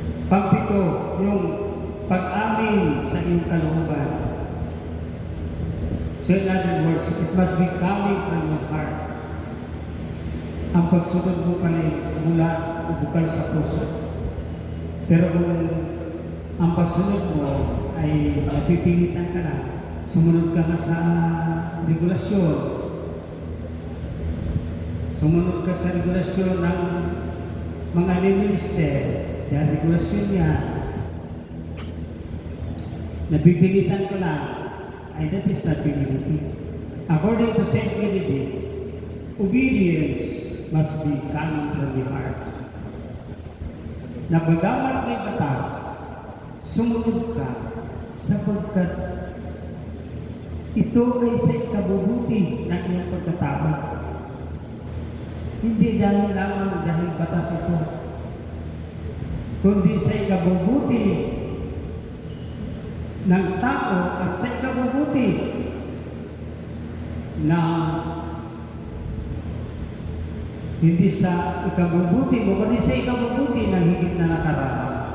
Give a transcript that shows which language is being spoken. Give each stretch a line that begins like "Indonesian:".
Filipino: Pagpito, yung pag-amin sa iyong kalooban.
English: So in other words, it must be coming from your heart.
Filipino: Ang pagsunod mo pala mula bukal sa puso. Pero kung ang pagsunod mo ay napipilitan ka na, sumunod ka na sa regulasyon, sumunod ka sa regulasyon ng mga minister, dahil regulasyon niya, napipilitan ka na, ay
English: that is not humility. According to St. Benedict, obedience must be coming from the heart.
Filipino: Nabagamal kay batas, sumunod ka sapagkat ito ay sa ikabubuti ng iyong pagkatao. Hindi dahil lamang dahil batas ito, kundi sa ikabubuti ng tao at sa ikabubuti na hindi sa ikabubuti mo, kundi sa ikabubuti ng higit na nakaraan.